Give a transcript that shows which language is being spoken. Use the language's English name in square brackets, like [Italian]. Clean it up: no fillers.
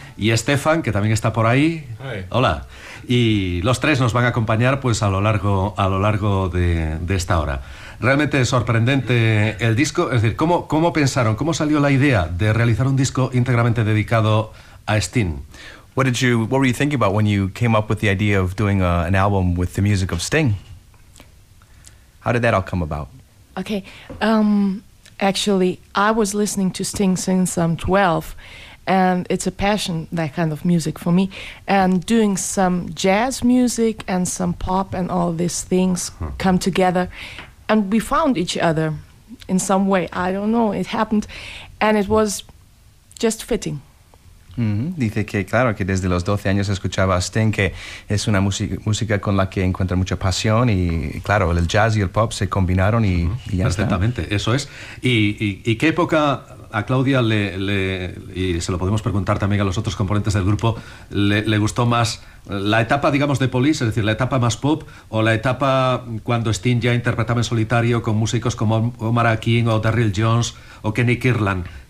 [Spanish] Y Estefan, que también está por ahí. [English] Hi. [Spanish] Hola. Y los tres nos van a acompañar pues a lo largo de esta hora. Realmente sorprendente el disco. Es decir, ¿cómo pensaron? ¿Cómo salió la idea de realizar un disco íntegramente dedicado a Sting? [English] What were you thinking about when you came up with the idea of doing an album with the music of Sting? How did that all come about? Okay. Actually, I was listening to Sting since I'm 12. And it's a passion, that kind of music, for me. And doing some jazz music and some pop and all these things come together. And we found each other in some way. I don't know. It happened. And it was just fitting. Mm-hmm. [Spanish] Dice que, claro, que desde los 12 años escuchaba a Sting, que es una música con la que encuentra mucha pasión. Y, claro, el jazz y el pop se combinaron y, mm-hmm. y ya perfectamente, está. Eso es. ¿Y qué época... A Claudia le y se lo podemos preguntar también a los otros componentes del grupo, ¿le gustó más la etapa, digamos, de Police, es decir, la etapa más pop, o la etapa cuando Sting ya interpretaba en solitario con músicos como Omar Akin o Darryl Jones o Kenny Kirland?